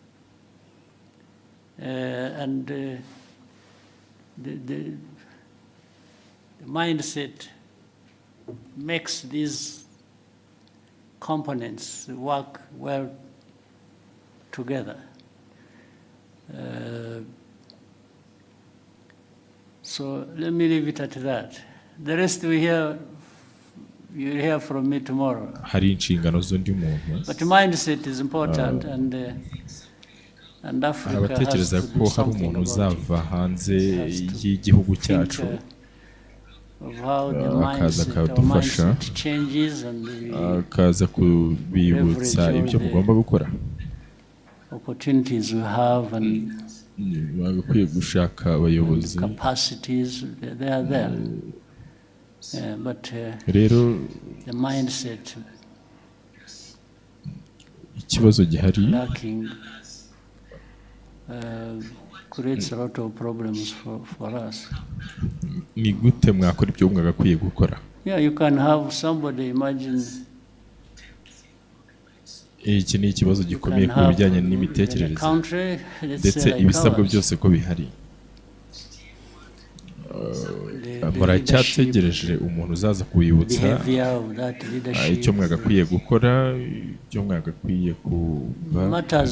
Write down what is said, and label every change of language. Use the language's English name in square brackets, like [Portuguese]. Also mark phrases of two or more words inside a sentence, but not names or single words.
[English] And the mindset makes these components work well together. So let me leave it at that. The rest you'll hear from me tomorrow. [Kinyarwanda] Hari inshingano z'undi muntu. [English] But mindset is important, and Africa has to do something about [Kinyarwanda] uzava hanze y'igihugu cyacu akaza akadufasha akaza kubibutsa ibyo mugomba gukora. [English] Opportunities we have and [Kinyarwanda] bagakwiye gushaka abayobozi. [English] Capacities, they are there. But rero the mindset [Kinyarwanda] ikibazo gihari [English] lacking creates a lot of problems for us. [Kinyarwanda] Ni gute mwakora ibyo mwagakwiye gukora? [English] Yeah, you can have somebody imagine. [Kinyarwanda] Iki ni ikibazo gikomeye ku bijyanye n'imitekerereze ndetse ibisabwa byose ko bihari. Muracyategereje umuntu uzaza kubibutsa icyo mwagakwiye gukora, icyo mwagakwiye kuba.